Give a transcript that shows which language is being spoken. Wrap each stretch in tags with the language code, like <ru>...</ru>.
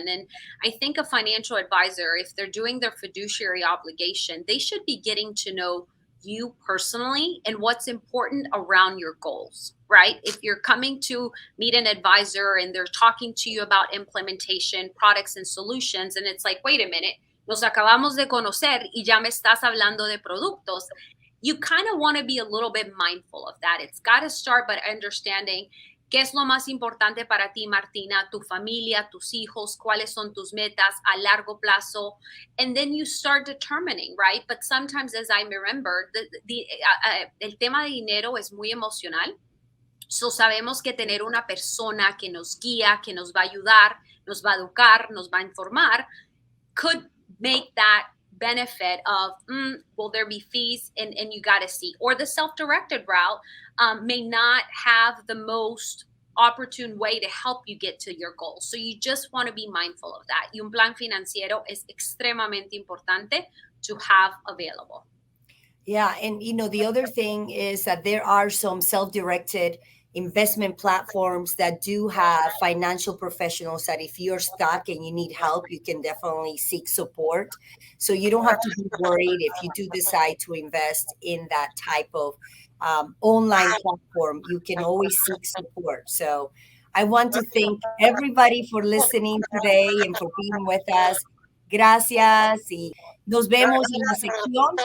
<en>And I think a financial advisor, if they're doing their fiduciary obligation, they should be getting to know you personally and what's important around your goals, right? If you're coming to meet an advisor and they're talking to you about implementation, products, and solutions, and it's like, wait a minute,</en> <es>nos acabamos de conocer y ya me estás hablando de productos.</es> <en>You kind of want to be a little bit mindful of that. It's got to start by understanding</en> <es>qué es lo más importante para ti, Martina, tu familia, tus hijos, cuáles son tus metas a largo plazo.</es> <en>And then you start determining, right? But sometimes, as I remember,</en> <es>el tema de dinero es muy emocional. So sabemos que tener una persona que nos guía, que nos va a ayudar, nos va a educar, nos va a informar,</es> <en>could make that benefit of, will there be fees? And you got to see. Or the self-directed route may not have the most opportune way to help you get to your goals. So you just want to be mindful of that.</en> <es>Y un plan financiero es extremadamente importante</es> <en>to have available. Yeah, and the other thing is that there are some self-directed investment platforms that do have financial professionals that if you're stuck and you need help, you can definitely seek support. So you don't have to be worried if you do decide to invest in that type of online platform. You can always seek support. So I want to thank everybody for listening today and for being with us.</en> <es>Gracias y nos vemos en la sección.</es>